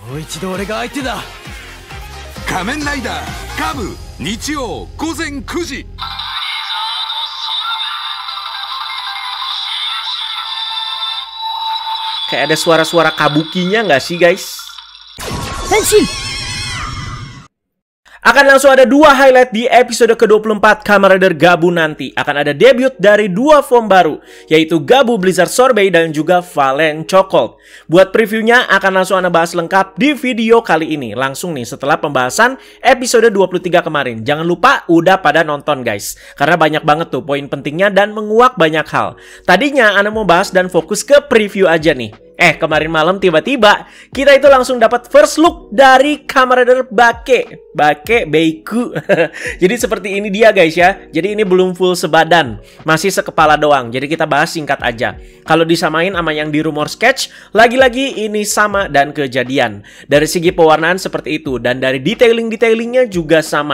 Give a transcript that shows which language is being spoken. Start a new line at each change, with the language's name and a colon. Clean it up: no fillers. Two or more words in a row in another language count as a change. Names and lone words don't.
Japanese: う一度俺が相手だ。仮面ライダーガブ日曜午前9時。
Indonesian: Kayak ada suara-suara kabukinya nggak sih guys? Henshin! Akan langsung ada dua highlight di episode ke-24 Kamen Rider Gabu nanti. Akan ada debut dari dua form baru, yaitu Gabu Blizzard Sorbet dan juga Valen Chocold. Buat previewnya akan langsung Anda bahas lengkap di video kali ini. Langsung nih setelah pembahasan episode 23 kemarin. Jangan lupa udah pada nonton guys, karena banyak banget tuh poin pentingnya dan menguak banyak hal. Tadinya Anda mau bahas dan fokus ke preview aja nih. Kemarin malam tiba-tiba kita itu langsung dapat
English: first look
Indonesian: dari Kamen Rider Beiku. Jadi seperti ini dia guys ya. Jadi ini belum full sebadan, masih sekepala doang. Jadi kita bahas singkat aja. Kalau disamain sama yang di
English: rumor sketch,
Indonesian: lagi-lagi ini sama dan kejadian. Dari segi pewarnaan seperti itu, dan dari detailing-detailingnya juga sama.